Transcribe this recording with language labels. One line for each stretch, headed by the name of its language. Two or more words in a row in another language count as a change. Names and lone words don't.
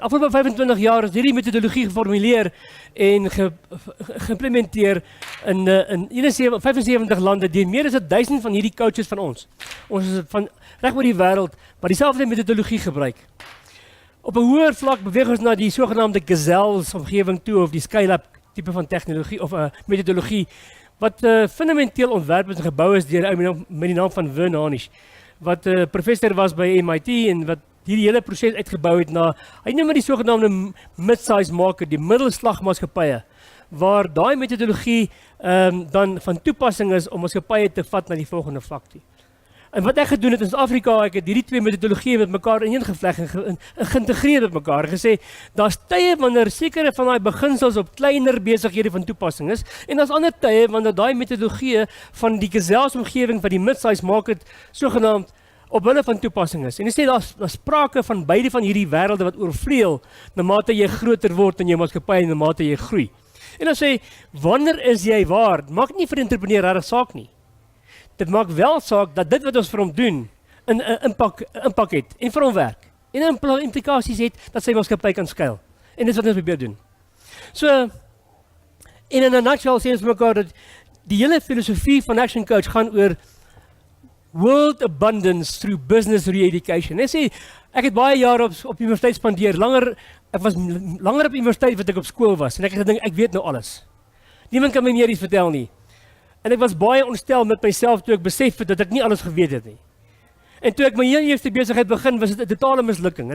Afrikaans: Afgelope 25 jaar is hierdie metodologie geformuleer en geïmplementeer in 75 lande deur meer as 1000 van hierdie coaches van ons. Ons is van reg oor die wêreld wat dieselfde metodologie gebruik. Op 'n hoër vlak beweeg ons na die sogenaamde gazelles omgewing toe of die scale-up tipe van tegnologie of 'n metodologie wat fundamenteel ontwerp en gebou is deur 'n ou met die naam van Vern Harnish, wat professor was by MIT en wat hierdie hele proses uitgebou het na, hy noem die sogenaamde
English: mid-size market,
Afrikaans: die middelslagmaatskappye, waar daai metodologie dan van toepassing is om maatskappye te vat na die volgende vlak toe. En wat ek gedoen het in Suid-Afrika, ek het hierdie 2 metodologieë met mekaar ineengevleg en geïntegreer met mekaar en gesê, daar's tye wanneer sekere van daai beginsels op kleiner besighede van toepassing is, en daar's ander tye wanneer daai metodologieë van die geselsomgewing van die
English: mid-size market
Afrikaans: sogenaamd op hulle van toepassing is. En jy sê daar's sprake van beide van hierdie wêrelde wat oorvleuel na mate jy groter word in jou maatskappy en na mate jy groei. En dan sê, wanneer is jy waar? Maak nie vir die entrepreneur regtig saak nie. Dit maak wel saak dat dit wat ons vir hom doen 'n impak het en vir hom werk. En implikasies het dat sy maatskappy kan skuil. En dit is wat ons probeer doen. So, in 'n nutshell sê ons mekaar dat die hele filosofie van Action Coach gaan oor
English: world abundance through business re-education.
Afrikaans: Ek het baie jare op universiteit spandeer, ek was langer op universiteit wat ek op skool was, en ek het gedink, ek weet nou alles. Niemand kan my meer iets vertel nie. En ek was baie ontstel met myself toe ek besef het dat ek nie alles geweet het nie. En toe ek my heel eerste besigheid begin, was dit 'n totale mislukking.